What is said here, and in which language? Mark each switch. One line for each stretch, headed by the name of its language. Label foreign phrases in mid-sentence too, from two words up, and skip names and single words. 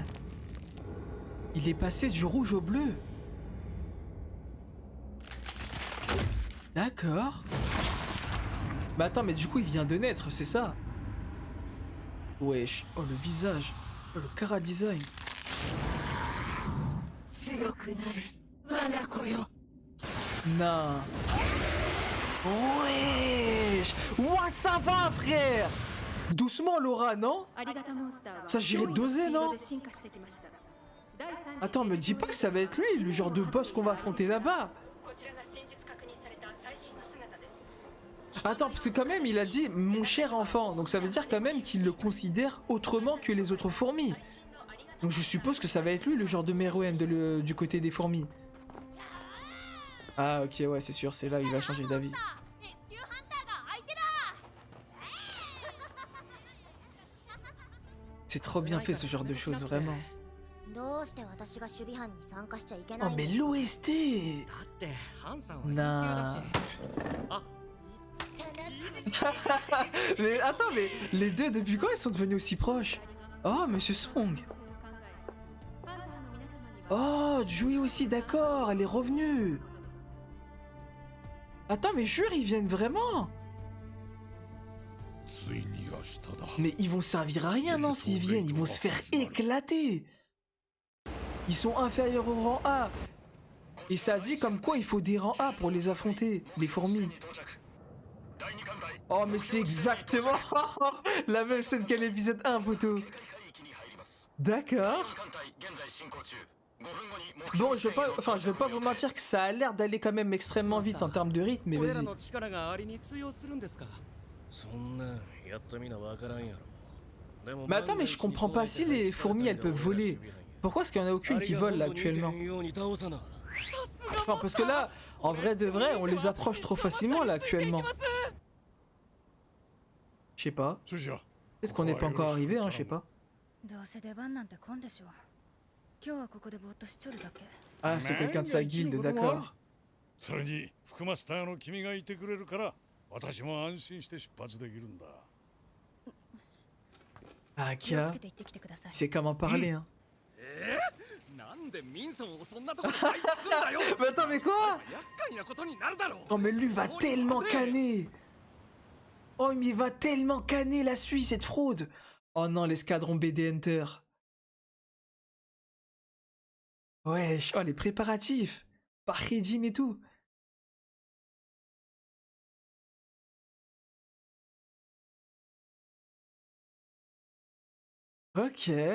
French: Il est passé du rouge au bleu. D'accord. Bah attends, mais du coup, il vient de naître, c'est ça? Wesh. Oh, le visage. Oh, le cara design.
Japanese: 強くなれ我が子よ
French: Non. Wesh. Ouah, ça va, frère. Doucement, Laura, non? Ça, j'irais doser, non? Attends, me dis pas que ça va être lui, le genre de boss qu'on va affronter là-bas. Attends, parce que quand même, il a dit mon cher enfant, donc ça veut dire quand même qu'il le considère autrement que les autres fourmis. Donc je suppose que ça va être lui le genre de Meruem du côté des fourmis. Ah ok ouais c'est sûr, c'est là où il va changer d'avis.
Japanese: レスキューハンターが相手だ。
French: C'est trop bien fait ce genre de choses, vraiment.
Japanese: どうして私が守備班に参加しちゃいけ
French: Oh
Japanese: ないの？
French: mais l'OST
Japanese: だってハンさんは
French: Nah.
Japanese: あ
French: Mais attends, mais les deux depuis quand ils sont devenus aussi proches? Oh Monsieur Song. Oh Jui aussi, d'accord, elle est revenue. Attends mais jure ils viennent vraiment.
Japanese: ついに明日だ。
French: Mais ils vont servir à rien non s'ils viennent, ils vont se faire éclater. Ils sont inférieurs au rang A. Et ça dit comme quoi il faut des rangs A pour les affronter, les fourmis. Oh mais c'est exactement la même scène qu'à l'épisode 1 poteau. D'accord. Bon je vais pas vous mentir que ça a l'air d'aller quand même extrêmement vite en termes de rythme, mais
Japanese: 俺ら
French: vas-y.
Japanese: の力がありに通用するんですか。そんなんやってみなわからんやろ。でも
French: Mais attends mais je comprends pas si les fourmis elles peuvent voler. Pourquoi est-ce qu'il y en a aucune qui vole là actuellement? Non parce que là, en vrai de vrai, on les approche trop facilement là actuellement. Je sais pas.
Japanese: それじゃあ
French: Peut-être qu'on n'est pas encore arrivé, hein, je sais pas.
Japanese: どうせ出番なんて来んでしょう。今日はここでぼーっとしちょるだけ。
French: Ah, c'est quelqu'un de sa guilde, d'accord.
Japanese: それに副マスターの君がいてくれるから私も安心して出発できるんだ。
French: Ah,
Japanese: 気を Kia, つけて行ってきてください。
French: c'est comment parler, hein.
Japanese: なんでミンソンをそんなとこに配置すんだよ。
French: Mais attends, mais quoi?
Japanese: 厄介なことになるだろう。
French: Oh, mais lui va tellement canner. Oh, mais il va tellement canner la Suisse, cette fraude. Oh non, l'escadron BD Hunter. Wesh, oh, les préparatifs. Par Redin et tout. Ok.